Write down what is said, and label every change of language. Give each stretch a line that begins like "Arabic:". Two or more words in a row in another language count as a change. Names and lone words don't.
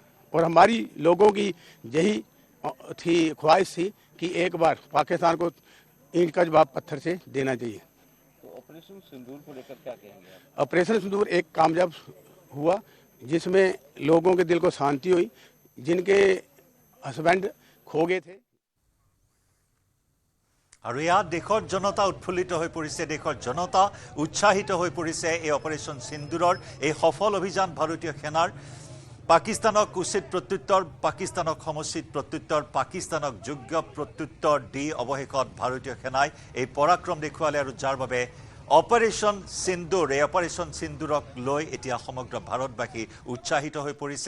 Hindi: और हमारी लोगों की यही थी ख्वाहिश थी कि एक बार पाकिस्तान को ईंट का जवाब पत्थर से देना चाहिए। तो ऑपरेशन सिंदूर को लेकर क्या कहेंगे आप? ऑपरेशन सिंदूर एक कामयाब हुआ, जिसमें लोगों के दिल को शांति हुई, जिनके हस्बैंड खो गए थे।
Assamese: আৰু ইয়াত দেশৰ জনতা উৎফুল্লিত হৈ পৰিছে, দেশৰ জনতা উৎসাহিত হৈ পৰিছে এই অপাৰেশ্যন সিন্দুৰৰ এই সফল অভিযান ভাৰতীয় সেনাৰ। পাকিস্তানক উচিত প্ৰত্যুত্তৰ, পাকিস্তানক সমুচিত প্ৰত্যুত্তৰ, পাকিস্তানক যোগ্য প্ৰত্যুত্তৰ দি অৱশেষত ভাৰতীয় সেনাই এই পৰাক্ৰম দেখুৱালে আৰু যাৰ বাবে অপাৰেশ্যন সিন্দুৰ, এই অপাৰেশ্যন সিন্দুৰক লৈ এতিয়া সমগ্ৰ ভাৰতবাসী উৎসাহিত হৈ পৰিছে।